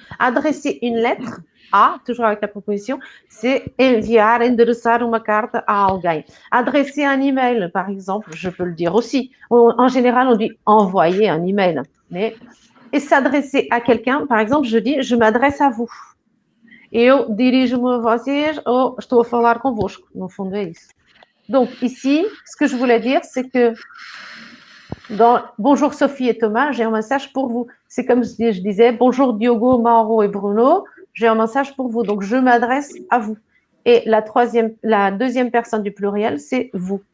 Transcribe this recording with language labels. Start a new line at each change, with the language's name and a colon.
French: Adresser une lettre à, toujours avec la proposition, c'est
Portuguese: enviar, endereçar uma carta à alguém.
French: Adresser un email, par exemple, je peux le dire aussi. En général, on dit envoyer un email. Et s'adresser à quelqu'un, par exemple, je dis je m'adresse à vous.
Portuguese: Eu dirijo-me a vocês ou estou a falar convosco. No fundo, é isso.
French: Donc, ici, ce que je voulais dire, c'est que dans Bonjour Sophie et Thomas, j'ai un message pour vous. C'est comme je disais, bonjour Diogo, Mauro et Bruno, j'ai un message pour vous. Donc, je m'adresse à vous. Et la deuxième personne du pluriel, c'est vous.